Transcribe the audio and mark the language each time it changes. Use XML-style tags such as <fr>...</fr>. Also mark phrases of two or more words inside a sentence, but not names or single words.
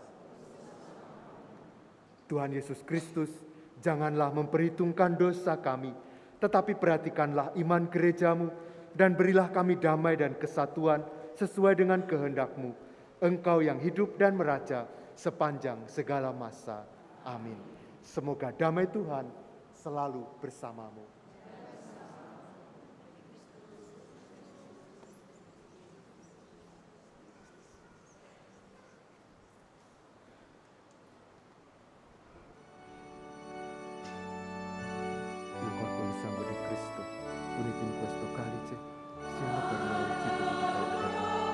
<id>Tuhan Yesus Kristus, janganlah memperhitungkan dosa kami, tetapi perhatikanlah iman gereja-Mu, dan berilah kami damai dan kesatuan sesuai dengan kehendak-Mu. Engkau yang hidup dan meraja sepanjang segala masa. Amin. Semoga damai Tuhan selalu bersamamu.</id> <it>Il corpo e il sangue di Cristo, uniti in questo calice, siano per noi il cibo di vita eterna.</it>